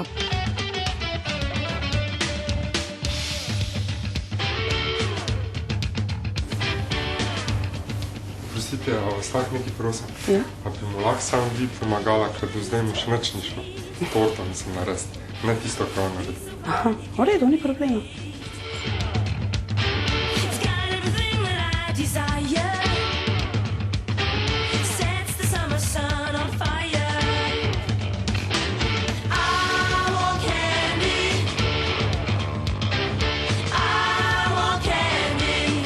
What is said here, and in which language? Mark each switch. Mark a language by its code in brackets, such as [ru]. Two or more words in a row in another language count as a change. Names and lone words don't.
[sl] Prostite, a vas lahko nekaj prosim? Ja. A bi mu lahko samo vi pomagala, ker do zdaj mu še nič ni šlo. Torto mislim narediti, ne tisto, kar on naredi. Aha, v redu, ni problema. [en] He's got everything that I desire. Sets the summer sun on fire. I want candy. I want candy.